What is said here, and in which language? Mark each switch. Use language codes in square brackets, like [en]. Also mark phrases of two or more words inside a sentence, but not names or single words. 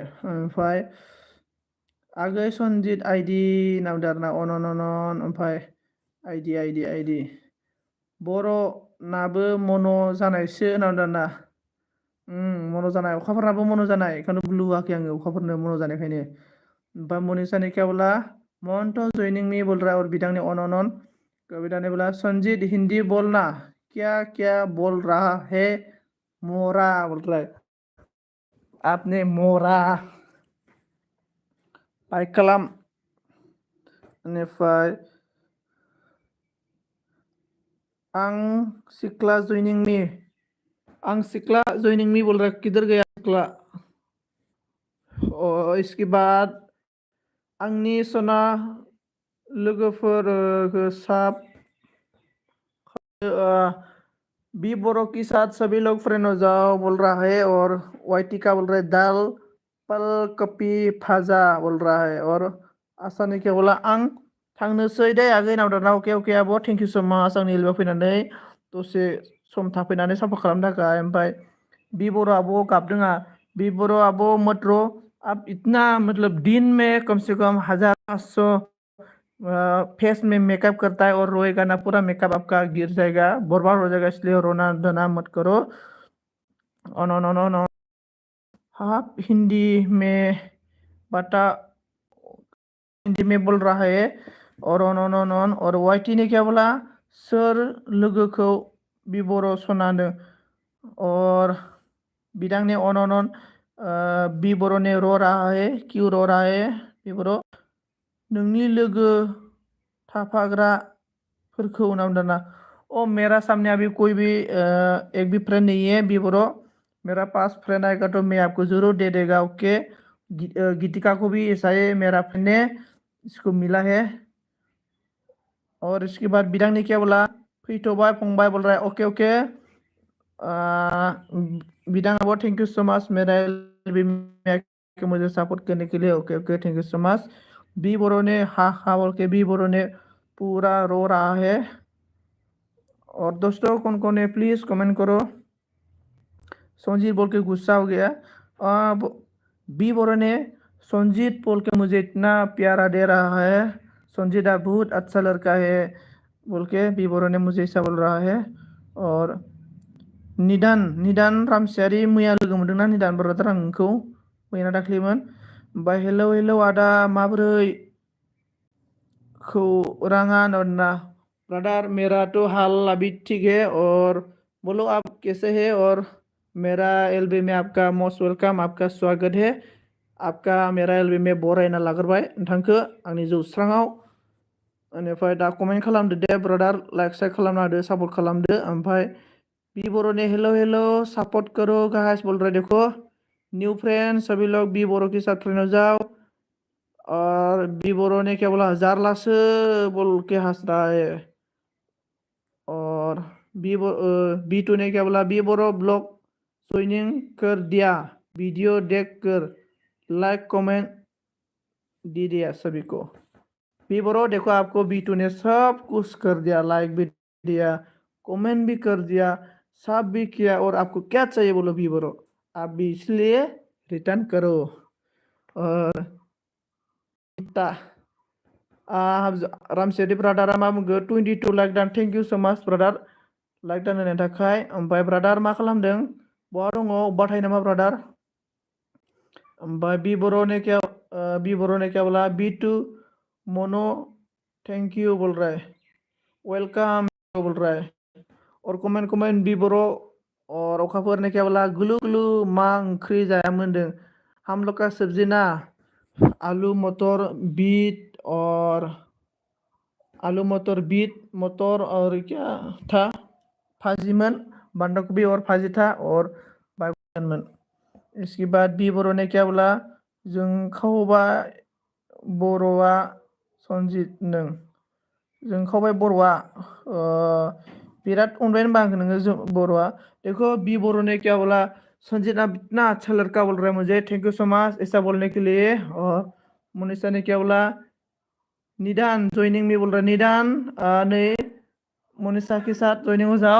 [brx] ओमफ्राय आगै सनजित आइडि नामदों आरोना अन ओमफ्राय आइडि बर' नाबो मन' जानायसो नामदों आरोना मन' जानाय अखाफोरनाबो मन' जानाय बेखौनो ब्लु होआखै आङो अखाफोरनो मन' जानायखायनो। [hi] ओमफ्राय मनीषा ने क्या बोला महंत जॉइनिंग मी बोल रहा है और बिदांने अन कविता ने बोला संजीत हिंदी बोलना क्या क्या बोल रहा है मोरा बोल रहा है। आपने मोरा बाइक [brx] खालाम बेनिफ्राय आं सिख्ला [hi] जॉइनिं मी आं सिख्ला जॉइनिंग मी बोल रहा है किधर गया सिख्ला। और इसके बाद [brx] आंनि सना लोगोफोर [hi] साब बी बोरो के साथ सभी लोग फ्रेंड हो जाओ बोल रहा है। और वाइटी का बोल रहा है दाल पल कपि भाजा बोल रहा है। [brx] और आशा ने क्या बोला आं थांनोसै दे आगै नावदाना अके अके आब' [en] thank you so much [brx] आंनि एलबेआव फैनानै दसे सम थाफैनानै साफा खालामनो थाखाय। ओमफ्राय बी बर' आब' गाबदों बी बर' आब' [hi] मत रो आप इतना मतलब दिन में कम से कम 1500 फेस में मेकअप करता है और रोएगा ना पूरा मेकअप आपका गिर जाएगा बर्बाद हो जाएगा इसलिए रोना धोना मत करो। नो आप हिंदी में बता हिंदी में बोल रहा है। और और वाइटी ने क्या बोला [brx] सोर लोगोखौ बी बर' सनानो [hi] और बिदां ने अन बी बर' ने रो रहा है क्यों रो रहा है [brx] बी बर' नोंनि लोगो थाफाग्राफोरखौ नामदाना [hi] ओ मेरा सामने अभी कोई भी एक भी फ्रेंड नहीं है बी बर' मेरा पास फ्रेंड आएगा तो मैं आपको जरूर दे देगा ओके। गीतिका को भी ऐसा है मेरा फ्रेंड ने इसको मिला है। और इसके बाद बिदां ने क्या बोला [brx] फैथ'बाय फंबाय [hi] बोल रहा है ओके ओके बिदांगाबो [en] thank you so much [hi] मेरा एलबी के मुझे सपोर्ट करने के लिए। ओके ओके [en] thank you so much. [hi] बी बोरो ने हा हा बोल के बी बोरो ने पूरा रो रहा है। और दोस्तों कौन कौन है प्लीज कमेंट करो। संजीत बोल के गुस्सा हो गया। बी बोरो ने संजीत बोल के मुझे इतना प्यारा दे रहा है। संजीत आप बहुत अच्छा लड़का है बोल के बी बोरो ने मुझे ऐसा बोल रहा है। [brx] और निदान रामसियारि मैया लोगो मोनदोंना निदान ब्रादार आं नोंखौ मैया दाख्लैमोन। ओमफ्राय हेलौ आदा माबोरै खौराङा नन्ना [hi] ब्रदर मेरा तो हाल अभी ठीक है। और बोलो आप कैसे हैं। और मेरा एलबी में आपका मोस्ट वेलकम आपका स्वागत है। आपका मेरा एलबी में [brx] बरायना लाग्रोबाय नोंथांखौ आंनि जौस्राङाव। बेनिफ्राय दा कमेन्ट खालामदो दे ब्रादार लाइक साइक खालामना होदो सापर्ट खालामदो। [hi] ओमफ्राय बी बोरो ने हेलो सपोर्ट करो गाइस बोल रहे देखो। न्यू फ्रेंड्स सभी लोग बी बोरो के साथ फ्रेंड हो जाओ। और बी बोरो ने क्या बोला जारलासो बोल के हंस रहा है। और बी टू ने क्या बोला बी बोरो ब्लॉग ज्वाइनिंग कर दिया वीडियो देख कर लाइक कमेंट दे दिया सभी को। बी बोरो देखो आपको बी टू ने सब कुछ कर दिया लाइक भी दिया कमेंट भी कर दिया सब भी किया। और आपको क्या चाहिए बोलो बी बोरो आप भी इसलिए रिटर्न करो। [brx] और रामसियारि ब्रादारा मा बुंगो 22 लाइक दान [en] thank you so much [brx] ब्रादार लाइक दान होनायनि थाखाय। ओमफ्राय ब्रादार मा खालामदों बहा दङ अबेबा थायो नामा ब्रादार। [hi] ओमफ्राय बी बोरो ने क्या बोला बी टू मोनो [en] thank you [hi] बोल रहा है वेलकम बोल रहा है। और कमेंट बी बोरो। और अखाफोर ने क्या बोला [brx] गुलु गुलु मा ओंख्रि जायामोन होनदों [hi] हम लोग का सब्जी ना आलू मटर बीट और आलू मटर बीट मटर और क्या था भाजीमन बंदा गोभी और भाजी था और बाइगन। इसके बाद बी बोरो ने क्या बोला [brx] जों खावबा बर'आ संजित जों खावबाय बर'आ बिराद अनबाय होनबा आंखौ नोङो जों बर'आ। [hi] देखो बी बोरो ने क्या बोला संजीत आप इतना अच्छा लड़का बोल रहा है मुझे [en] thank you so much [hi] ऐसा बोलने के लिए। और मुनिषा ने क्या बोला निदान ज्वाइनिंग में बोल रहा है निदान ने मोनिशा के साथ ज्वाइनिंग हो जाओ।